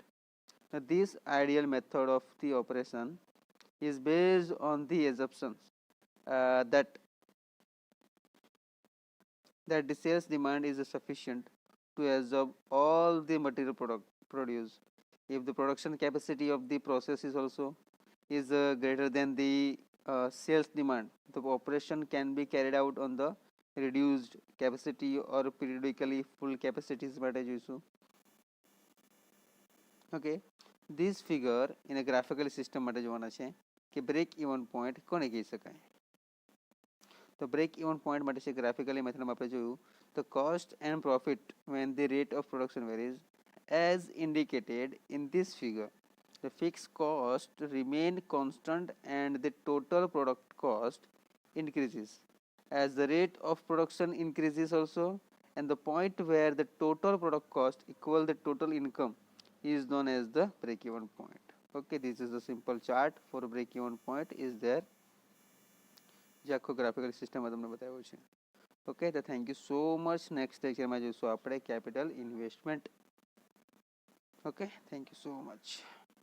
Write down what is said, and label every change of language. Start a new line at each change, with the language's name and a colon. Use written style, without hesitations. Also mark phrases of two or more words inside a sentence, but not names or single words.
English: Now, this ideal method of the operation is based on the assumptions that the sales demand is sufficient to absorb all the material product produce. If the production capacity of the process is also is greater than the sales demand, the operation can be carried out on the reduced capacity or periodically full capacities
Gujarati: માટે જોઈશું.
English: ઓકે, this figure in a graphical system
Gujarati: માટે જોવાના છે કે
English: break even point
Gujarati: કોને કહી શકાય. તો બ્રેક ઇવન પોઈન્ટ માટે છે ગ્રાફિકલી મેથડમાં આપણે જોયું
English: the cost and profit when the rate of production varies as indicated in this figure. The fixed cost remain constant and the total product cost increases as the rate of production increases also, and the point where the total product cost equal the total income is known as the break even point. Okay, this is the simple chart for break even point is there,
Gujarati: જે આખો
English: graphical system
Gujarati: તમને બતાવ્યો છે.
English: ઓકે, તો thank you so much.
Gujarati: નેક્સ્ટ લેક્ચરમાં જોઈશું આપણે
English: capital investment. okay, thank you so much.